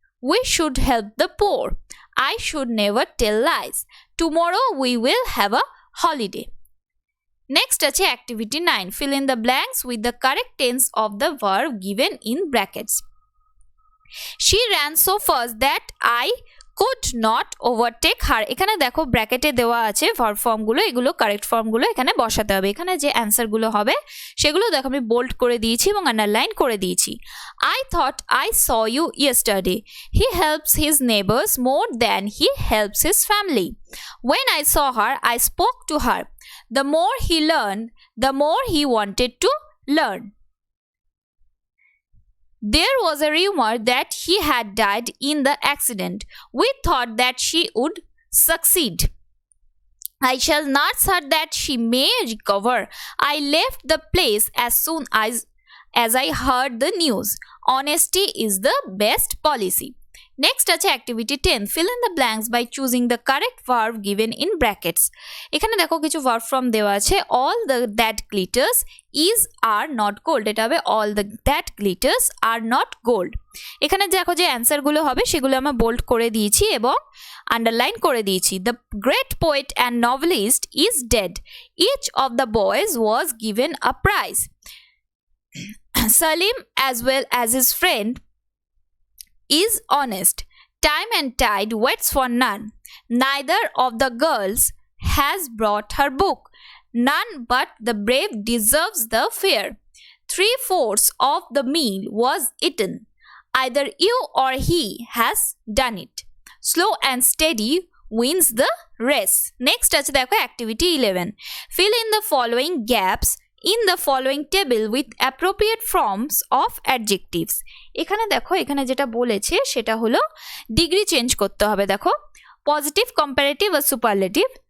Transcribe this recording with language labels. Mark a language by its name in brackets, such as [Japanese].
[English] We should help the poor. I should never tell lies. Tomorrow we will have a holiday. Next আছে activity 9. Fill in the blanks with the correct tense of the verb given in brackets. She ran so fast that I could not overtake her. [Bangla] এখানে দেখো ব্র্যাকেটে দেওয়া আছে verb ফর্মগুলো, এগুলো correct ফর্মগুলো এখানে বসাতে হবে। এখানে যে অ্যান্সারগুলো হবে সেগুলো দেখো আমি বোল্ড করে দিয়েছি এবং আন্ডারলাইন করে দিয়েছি। [English] I thought I saw you yesterday. He helps his neighbors more than he helps his family. When I saw her, I spoke to her. The more he learned, the more he wanted to learn. There was a rumor that he had died in the accident. We thought that she would succeed. I shall not say that she may recover. I left the place as soon as I heard the news. Honesty is the best policy. Next আছে activity 10. Fill in the blanks by choosing the correct verb given in brackets. [Bangla] এখানে দেখো কিছু verb form দেওয়া আছে। [English] All that glitters is are not gold. [Bangla] এটা হবে [English] all that glitters are not gold. [Bangla] এখানে দেখো যে অ্যান্সারগুলো হবে সেগুলো আমরা বোল্ড করে দিয়েছি এবং আন্ডারলাইন করে দিয়েছি। [English] The great poet and novelist is dead. Each of the boys was given a prize. Salim, as well as his friend, is honest. Time and tide waits for none. Neither of the girls has brought her book. None but the brave deserves the fare. 3/4 of the meal was eaten. Either you or he has done it. Slow and steady wins the race. Next [Bangla] আছে দেখো [English] activity 11. Fill in the following gaps in the following table with appropriate forms of adjectives. [Bangla] এখানে দেখো এখানে যেটা বলেছে সেটা হলো degree change করতে হবে। দেখো পজিটিভ, কম্পারেটিভ আর সুপারলেটিভ।